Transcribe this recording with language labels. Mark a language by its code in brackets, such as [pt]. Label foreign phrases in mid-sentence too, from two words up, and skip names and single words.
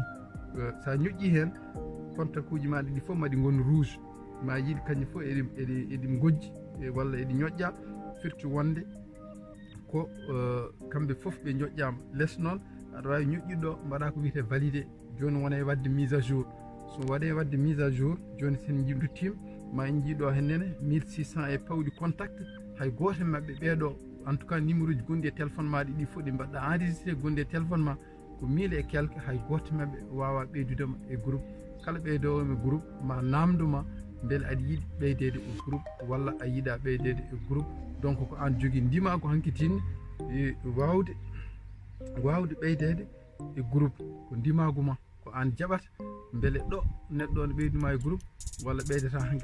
[ff] sa ñoƴƴi hen contact uji ma ɗiɗi fof maɗi gon rouge ma yiiɗi kañƴi fof eɗi gojji walla eɗi ñoƴƴa firti wonde ko kamɓe fof ɓe ñoƴƴama less noon aɗa wawi ñoƴƴuɗo mbaɗa ko wiyete validé joni wona e wadde [fr] mise à jour [ff] so waɗe e wadde [fr] mise à jour [ff] joni sen duttima ma en jiiɗo hennene 1600 e pawɗi contact hay goto mabɓe ɓeeɗo [fr] en tout cas [ff] numéro uji gonɗi e téléphone ma ɗiɗi fof ɗi mbaɗɗa enregistré gonɗi e téléphone ma ko 1000 [fr] et quelque [ff] hay goto mabɓe wawa ɓeydudema e groupe kala ɓeydowomi groupe ma namdoma beele aɗa yiiɗi ɓeydede e groupe walla a yiiɗa ɓeydede e groupe donc ko an jogui ndimago hanki tinne wawde ɓeydede e groupe ko ndimagu ma ko an jaɓata beele ɗo neɗɗo ne ɓeyduma e groupe walla ɓeydata hanki